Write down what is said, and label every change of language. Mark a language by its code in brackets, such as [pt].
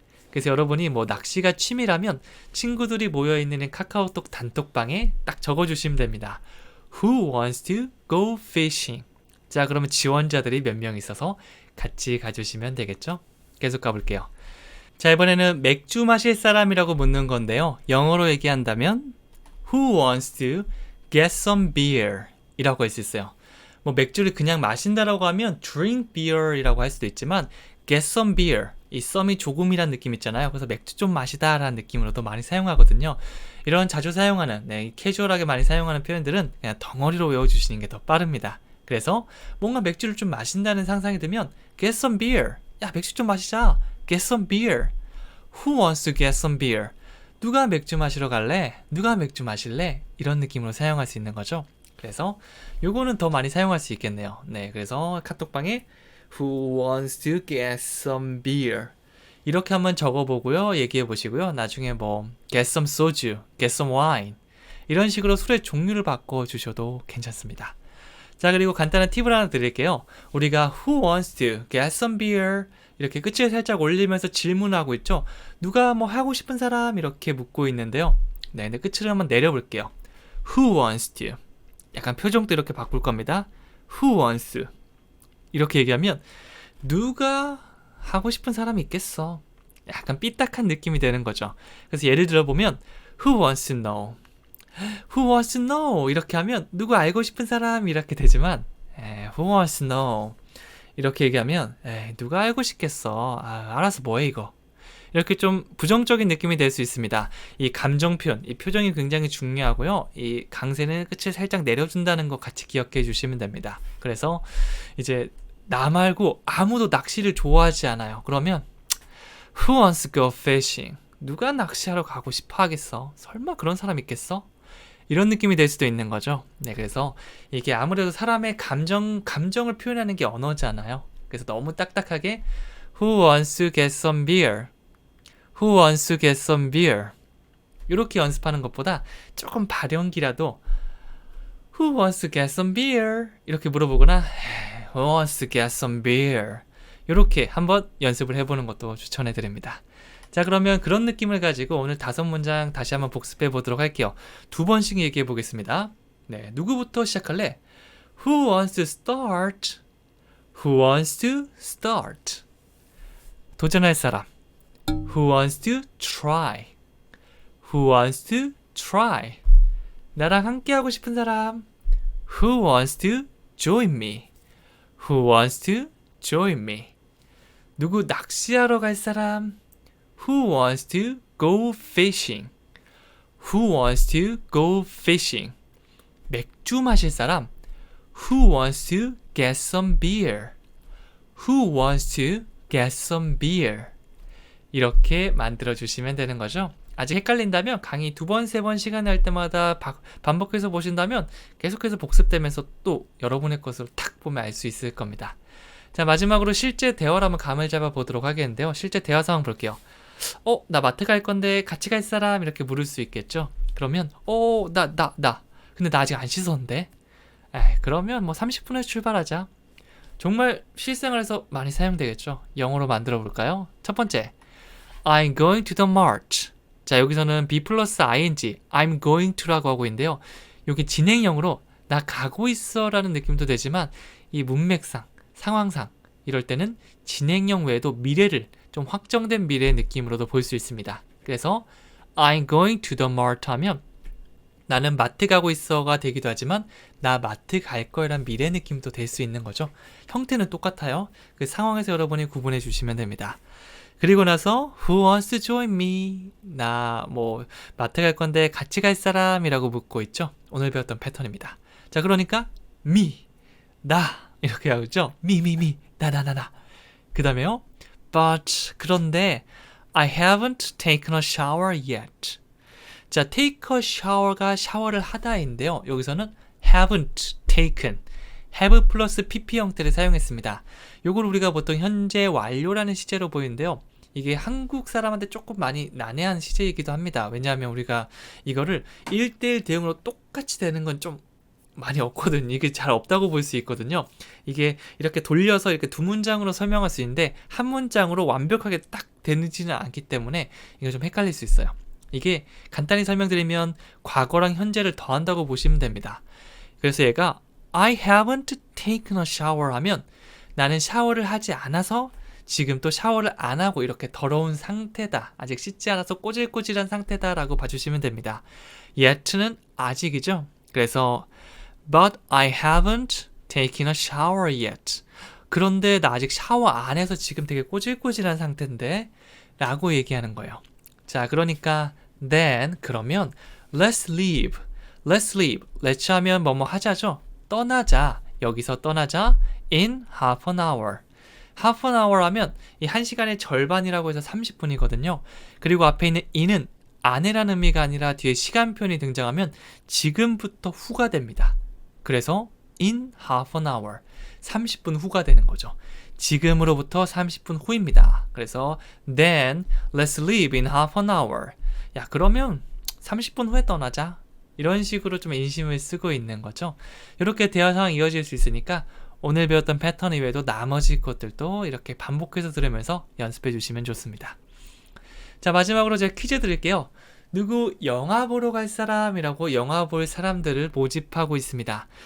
[ko] 그래서 여러분이 뭐 낚시가 취미라면 친구들이 모여있는 카카오톡 단톡방에 딱 적어주시면 됩니다. [en] Who wants to go fishing? [ko] 자, 그러면 지원자들이 몇 명 있어서 같이 가주시면 되겠죠? 계속 가볼게요. 자, 이번에는 맥주 마실 사람이라고 묻는 건데요. 영어로 얘기한다면 [en] Who wants to get some beer? [ko] 이라고 할 수 있어요. 뭐 맥주를 그냥 마신다라고 하면 [en] drink beer [ko] 이라고 할 수도 있지만 [en] get some beer, [ko] 이 썸이 조금이란 느낌 있잖아요. 그래서 맥주 좀 마시다 라는 느낌으로도 많이 사용하거든요. 이런 자주 사용하는, 캐주얼하게 많이 사용하는 표현들은 그냥 덩어리로 외워주시는 게 더 빠릅니다. 그래서 뭔가 맥주를 좀 마신다는 상상이 들면 [en] get some beer, [ko] 야 맥주 좀 마시자, get some beer. [en] Who wants to get some beer? [ko] 누가 맥주 마시러 갈래? 누가 맥주 마실래? 이런 느낌으로 사용할 수 있는 거죠. 그래서 요거는 더 많이 사용할 수 있겠네요. 네, 그래서 카톡방에 [en] Who wants to get some beer? [ko] 이렇게 한번 적어보고요. 얘기해 보시고요. 나중에 뭐 [en] get some soju, get some wine, [ko] 이런 식으로 술의 종류를 바꿔주셔도 괜찮습니다. 자, 그리고 간단한 팁을 하나 드릴게요. 우리가 [en] Who wants to get some beer? [ko] 이렇게 끝을 살짝 올리면서 질문하고 있죠. 누가 뭐 하고 싶은 사람? 이렇게 묻고 있는데요. 네, 근데 끝을 한번 내려볼게요. [en] Who wants to? [ko] 약간 표정도 이렇게 바꿀 겁니다. [en] Who wants to? [ko] 이렇게 얘기하면 누가 하고 싶은 사람이 있겠어? 약간 삐딱한 느낌이 되는 거죠. 그래서 예를 들어보면 [en] Who wants to know? Who wants to know? [ko] 이렇게 하면 누구 알고 싶은 사람 이렇게 되지만 [en] Who wants to know? [ko] 이렇게 얘기하면 누가 알고 싶겠어? 알아서 뭐해 이거? 이렇게 좀 부정적인 느낌이 될 수 있습니다. 이 감정 표현, 이 표정이 굉장히 중요하고요. 이 강세는 끝을 살짝 내려준다는 거 같이 기억해 주시면 됩니다. 그래서 이제 나 말고 아무도 낚시를 좋아하지 않아요. 그러면 [en] Who wants to go fishing? [ko] 누가 낚시하러 가고 싶어 하겠어? 설마 그런 사람 있겠어? 이런 느낌이 될 수도 있는 거죠. 네, 그래서 이게 아무래도 사람의 감정을 표현하는 게 언어잖아요. 그래서 너무 딱딱하게 [en] Who wants to get some beer? Who wants to get some beer? [ko] 이렇게 연습하는 것보다 조금 발연기라도 [en] Who wants to get some beer? [ko] 이렇게 물어보거나 [en] Who wants to get some beer? [ko] 이렇게 한번 연습을 해보는 것도 추천해드립니다. 자, 그러면 그런 느낌을 가지고 오늘 5문장 다시 한번 복습해 보도록 할게요. 2번씩 얘기해 보겠습니다. 네, 누구부터 시작할래? [en] Who wants to start? Who wants to start? [ko] 도전할 사람. [en] Who wants to try? Who wants to try? [ko] 나랑 함께 하고 싶은 사람. [en] Who wants to join me? Who wants to join me? [ko] 누구 낚시하러 갈 사람? [en] Who wants to go fishing? Who wants to go fishing? [ko] 맥주 마실 사람? [en] Who wants to get some beer? Who wants to get some beer? [ko] 이렇게 만들어 주시면 되는 거죠. 아직 헷갈린다면 강의 2번, 3번 시간 날 때마다 반복해서 보신다면 계속해서 복습되면서 또 여러분의 것으로 탁 보면 알 수 있을 겁니다. 자, 마지막으로 실제 대화로 한번 감을 잡아 보도록 하겠는데요. 실제 대화 상황 볼게요. 나 마트 갈 건데 같이 갈 사람? 이렇게 물을 수 있겠죠. 그러면 나 근데 나 아직 안 씻었는데. 그러면 뭐 30분에 출발하자. 정말 실생활에서 많이 사용되겠죠. 영어로 만들어 볼까요? 첫 번째, [en] I'm going to the mart. [ko] 자, 여기서는 be 플러스 ing, [en] I'm going to [ko] 라고 하고 있는데요. 여기 진행형으로 나 가고 있어 라는 느낌도 되지만 이 문맥상, 상황상 이럴 때는 진행형 외에도 미래를 좀 확정된 미래의 느낌으로도 볼 수 있습니다. 그래서 [en] I'm going to the mart [ko] 하면 나는 마트 가고 있어가 되기도 하지만 나 마트 갈 거란 미래 느낌도 될 수 있는 거죠. 형태는 똑같아요. 그 상황에서 여러분이 구분해 주시면 됩니다. 그리고 나서 [en] Who wants to join me? [ko] 나 마트 갈 건데 같이 갈 사람이라고 묻고 있죠. 오늘 배웠던 패턴입니다. 자, 그러니까 me, 나 이렇게 하죠. me, 나. 그 다음에요. [en] But [ko] 그런데 [en] I haven't taken a shower yet. [ko] 자, [en] take a shower [ko] 가 샤워를 하다인데요. 여기서는 [en] haven't taken, [ko] have 플러스 pp 형태를 사용했습니다. 요걸 우리가 보통 현재 완료라는 시제로 보이는데요. 이게 한국 사람한테 조금 많이 난해한 시제이기도 합니다. 왜냐하면 우리가 이거를 1대1 대응으로 똑같이 되는 건 좀 많이 없거든요. 이게 잘 없다고 볼 수 있거든요. 이게 이렇게 돌려서 이렇게 두 문장으로 설명할 수 있는데 한 문장으로 완벽하게 딱 되지는 않기 때문에 이거 좀 헷갈릴 수 있어요. 이게 간단히 설명드리면 과거랑 현재를 더한다고 보시면 됩니다. 그래서 얘가 [en] I haven't taken a shower [ko] 하면 나는 샤워를 하지 않아서 지금 또 샤워를 안 하고 이렇게 더러운 상태다. 아직 씻지 않아서 꼬질꼬질한 상태다 라고 봐주시면 됩니다. yet는 아직이죠. 그래서 [en] But I haven't taken a shower yet. [ko] 그런데 나 아직 샤워 안 해서 지금 되게 꼬질꼬질한 상태인데 라고 얘기하는 거예요. 자, 그러니까 [en] then [ko] 그러면 [en] let's leave. [ko] let's 하면 뭐뭐 하자죠. 떠나자. 여기서 떠나자. [en] in half an hour. half an hour [ko] 하면 이 1시간의 절반이라고 해서 30분이거든요. 그리고 앞에 있는 in은 안에라는 의미가 아니라 뒤에 시간 표현이 등장하면 지금부터 후가 됩니다. 그래서 [en] in half an hour, [ko] 30분 후가 되는 거죠. 지금으로부터 30분 후입니다. 그래서 [en] then let's leave in half an hour. [ko] 야, 그러면 30분 후에 떠나자. 이런 식으로 좀 인심을 쓰고 있는 거죠. 이렇게 대화 상황이 이어질 수 있으니까 오늘 배웠던 패턴 이외에도 나머지 것들도 이렇게 반복해서 들으면서 연습해 주시면 좋습니다. 자, 마지막으로 제가 퀴즈 드릴게요. 누구 영화 보러 갈 사람이라고 영화 볼 사람들을 모집하고 있습니다.